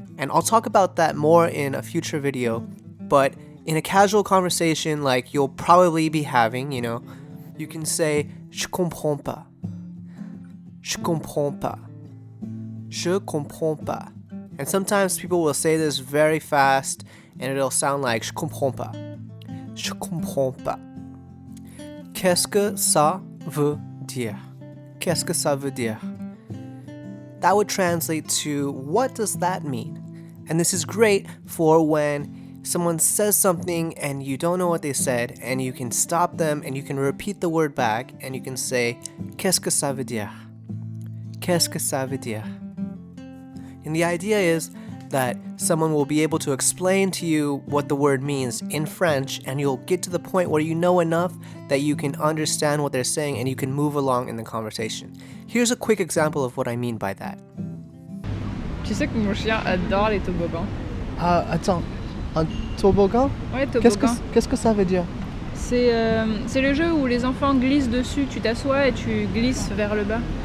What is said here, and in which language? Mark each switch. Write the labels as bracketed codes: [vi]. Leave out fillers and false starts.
[en] And I'll talk about that more in a future video, but in a casual conversation like you'll probably be having, you can say [fr] je comprends pas. Je comprends pas. Je comprends pas. [en] And sometimes people will say this very fast and it'll sound like [fr] je comprends pas. [en] Je comprends pas. [fr] Qu'est-ce que ça veut dire? Qu'est-ce que ça veut dire? [en] That would translate to what does that mean? And this is great for when someone says something and you don't know what they said, and you can stop them and you can repeat the word back and you can say, [fr] Qu'est-ce que ça veut dire? Qu'est-ce que ça veut dire? [en] And the idea is that someone will be able to explain to you what the word means in French, and you'll get to the point where you know enough that you can understand what they're saying and you can move along in the conversation. Here's a quick example of what I mean by that. [fr] Tu sais que mon chien adore les toboggans. Attends. Un toboggan? Ouais, toboggan. Qu'est-ce que ça veut dire? C'est le jeu où les enfants glissent dessus. Tu t'assois et tu glisses vers le bas.